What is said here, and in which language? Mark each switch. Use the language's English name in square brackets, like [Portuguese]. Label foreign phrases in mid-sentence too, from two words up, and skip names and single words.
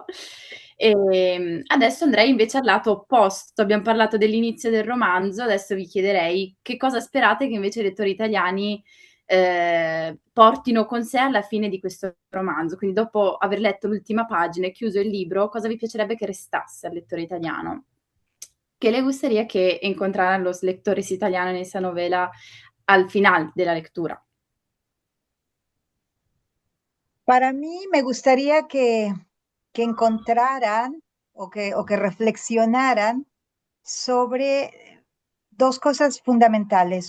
[Italian] Adesso andrei invece al lato opposto. Abbiamo parlato dell'inizio del romanzo, adesso vi chiederei che cosa sperate che invece i lettori italiani portino con sé alla fine di questo romanzo. Quindi dopo aver letto l'ultima pagina e chiuso il libro, cosa vi piacerebbe che restasse al lettore italiano? [Spanish] ¿Qué le gustaría que encontraran los lectores italianos en esa novela al final de la lectura? Para mí me gustaría que que encontraran o que reflexionaran sobre dos cosas fundamentales.